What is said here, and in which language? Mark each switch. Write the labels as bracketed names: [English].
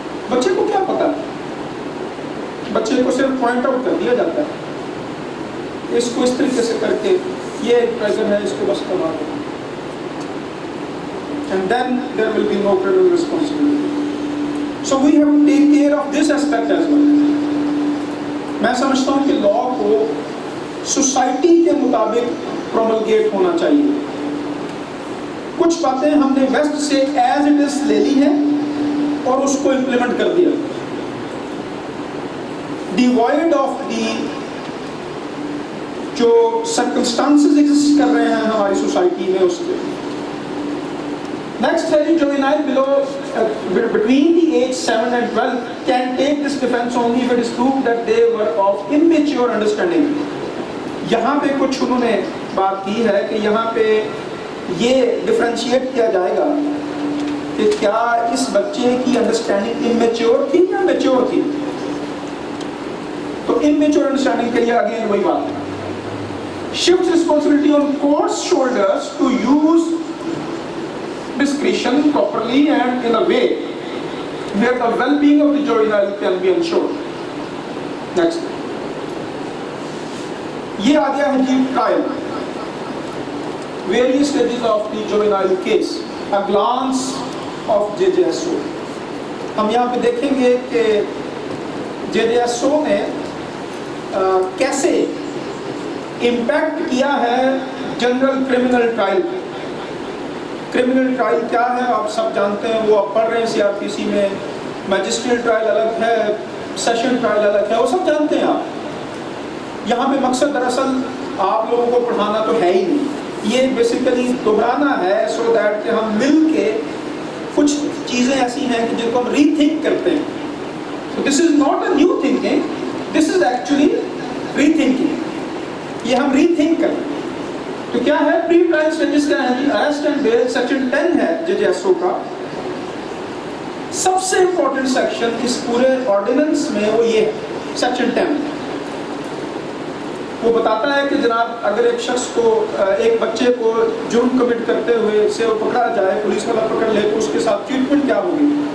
[Urdu] بچے کو کیا پتا, بچے کو صرف پوائنٹ آؤٹ کر دیا جاتا ہے, اس کو اس طریقے سے کر کے یہ پریشر ہے اس کو بس کروا دو, [English] and then there will be no criminal responsibility. So we have to take care of this aspect as well. [Urdu] میں سمجھتا ہوں کہ لا کو سوسائٹی کے مطابق پروملگیٹ ہونا چاہیے. کچھ باتیں ہم نے ویسٹ سے ایز اٹ از لے لی ہیں اور اس کو امپلیمنٹ کر دیا, ڈیوائڈ آف دی جو سرکمسٹانسز ایگزسٹ کر رہے ہیں ہماری سوسائٹی میں اس کے. نیکسٹ ہے [English] juvenile below between the age 7 and 12 can take this defense only if it is proved that they were of immature understanding. [Urdu] یہاں پہ کچھ انہوں نے بات کی ہے کہ یہاں پہ یہ ڈفرینشیٹ کیا جائے گا کہ کیا اس بچے کی انڈرسٹینڈنگ امیچور تھی یا میچور تھی. تو امیچور انڈرسٹینڈنگ کے لیے اگین وہی بات ہے, [English] shifts responsibility on court's shoulders to use discretion properly and in a way where the well-being of the juvenile can be ensured. Next. [Urdu] یہ آ گیا ہے جی trial, [English] various stages of the juvenile case, a glance of JJSO. [Urdu] ہم یہاں پہ دیکھیں گے کہ JJSO نے کیسے امپیکٹ کیا ہے general criminal trial. Criminal trial کیا ہے آپ سب جانتے ہیں, وہ آپ پڑھ رہے ہیں CRPC میں. میجسٹریل ٹرائل الگ ہے, سیشن ٹرائل الگ ہے, وہ سب جانتے ہیں آپ. یہاں پہ مقصد دراصل آپ لوگوں کو پڑھانا تو ہے ہی نہیں, یہ بیسیکلی دہرانا ہے سو دیٹ کہ ہم مل کے کچھ چیزیں ایسی ہیں کہ جن کو ہم ری تھنک کرتے ہیں. [English] So this is not a new thinking, this is actually rethinking. [Urdu] یہ ہم ری تھنک کرتے ہیں. تو کیا ہے پری ٹرائل سٹیجز کیا ہے جی, اریسٹ اینڈ بیل سیکشن 10 ہے JJSO کا. سب سے امپورٹنٹ سیکشن اس پورے آرڈیننس میں وہ یہ ہے سیکشن 10. وہ بتاتا ہے کہ جناب اگر ایک شخص کو, ایک بچے کو جرم کمٹ کرتے ہوئے سے وہ پکڑا جائے, پولیس والا پکڑ لے تو اس کے ساتھ ٹریٹمنٹ کیا ہوگی.